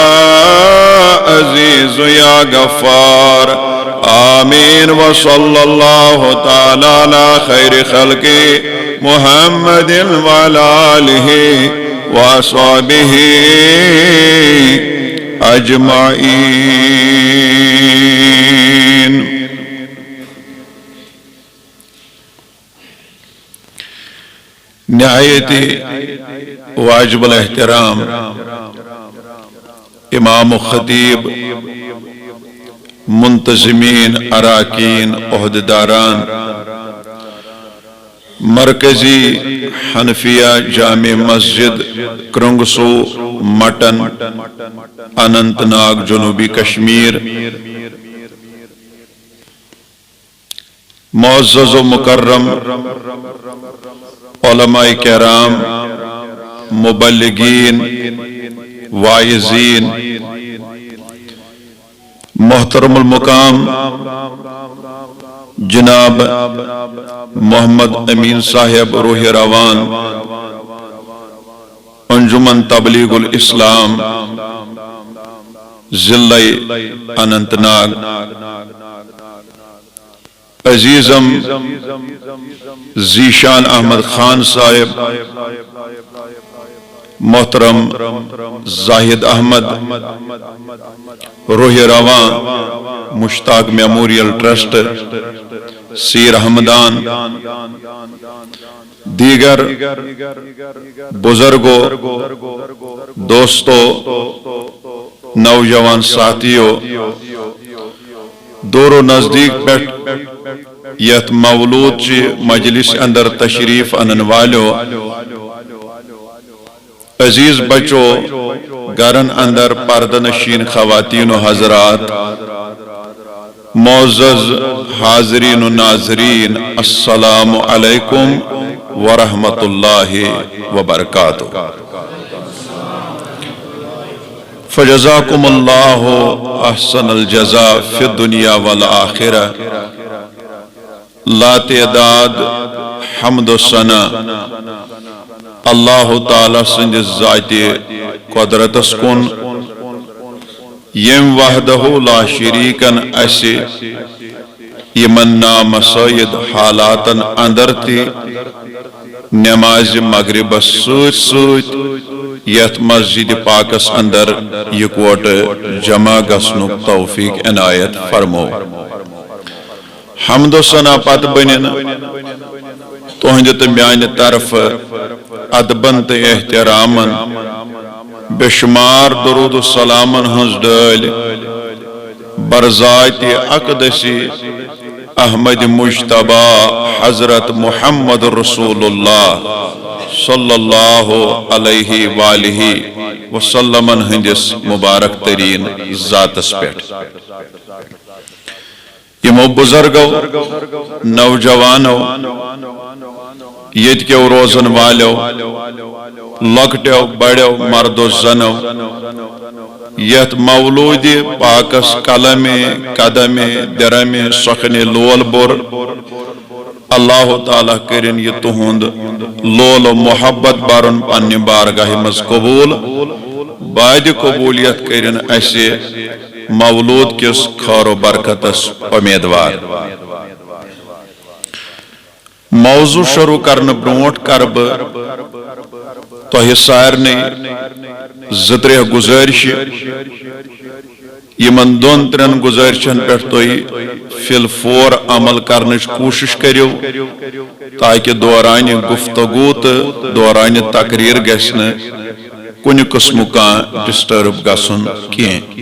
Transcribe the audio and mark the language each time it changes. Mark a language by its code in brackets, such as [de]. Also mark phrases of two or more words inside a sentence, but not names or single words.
[ar] عزيز يا غفار آمين وصلى الله تعالى على خير خلقه محمد وعلى آله وأصحابه أجمعين. [ur] نهاية واجب الاحترام امام و خطیب، منتظمین، اراکین، عہدیداران، مرکزی حنفیہ جامع مسجد کرنگسو مٹن اننت ناگ جنوبی کشمیر، معزز و مکرم علماء کرام، مبلغین، واعظین، محترم المقام جناب محمد امین صاحب روح روان، انجمن تبلیغ الاسلام ضلع اننت ناگ، عزیزم ذیشان احمد خان صاحب، محترم زاہد احمد روح رواں مشتاق میموریل ٹرسٹ سیر احمدان، دیگر بزرگوں، دوستوں، نوجوان ساتھیوں، دور و نزدیک [ks] پیٹھ یت مولود چی مجلس اندر تشریف انن والو، [ur] عزیز بچو، [ks] گرن اندر [ur] پردنشین خواتین و حضرات، معزز حاضرین و ناظرین، [ar] السلام علیکم ورحمۃ اللہ وبرکاتہ۔ فجزاکم اللہ احسن الجزاء فی الدنیا والآخرہ۔ [ks] لا تعداد حمد و ثنا اللہ تعالیٰ سند ذات قدرت کن، یم وحدہ لا شریکن اسی یمن نامسید حالاتن اندر تی نماز مغرب سوت سوت یت مسجد پاکس اندر یکوٹ جمع گسنک توفیق عنایت فرمو۔ حمد و ثنا پت بنن تہند تو میانہ طرف ادبن تو احترامن بے شمار درود و سلامن ہنز ڈال برذات اقدسی احمد مجتبی حضرت محمد رسول اللہ [ar] صلی اللہ علیہ وآلہ وسلم [ks] ہندس مبارک ترین ذاتس پیٹھ۔ یمو بزرگو، نوجوانو، یت کیو روزن والو، لکٹو بڑو مردو زنو، یت مولود پاکس قلم قدم درم سخن لول بر، اللہ تعالیٰ کرن یہ تہند لول و محبت بارن پنہ بارگاہ مز قبول، بعد قبولیت کرن اسے مولود کس خیر و برکتس امیدوار۔ موضوع شروع کرن برونٹ کرب تہ سارنے زترہ گزارش، یمن دون ترین گزارشن پہ تھی فی الفور عمل کرنچ کوشش کریو تاکہ دوران گفتگو تو دوران تقریر گژھِ نہٕ کُنہِ قسمُک کانٛہہ ڈسٹرب گژھُن کینٛہہ۔